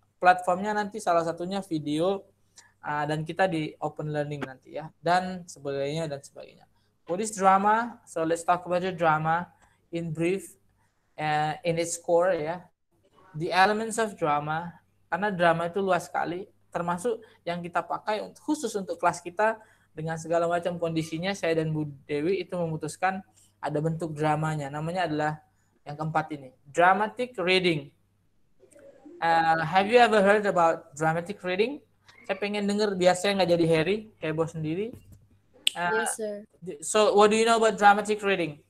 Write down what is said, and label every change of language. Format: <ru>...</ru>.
<id>Platformnya nanti salah satunya video, dan kita di open learning nanti ya, dan sebagainya.</id> <en>What is drama? So let's talk about the drama in brief, in its core ya. The elements of drama,</en> <id>karena drama itu luas sekali, termasuk yang kita pakai khusus untuk kelas kita dengan segala macam kondisinya. Saya dan Bu Dewi itu memutuskan ada bentuk dramanya, namanya adalah yang keempat ini, dramatic reading.</id> <en>Have you ever heard about dramatic reading?</en> <id>Saya pengen denger, biar saya nggak jadi Harry, heboh sendiri.</id> <en>Yes, sir. So, what do you know about dramatic reading?</en>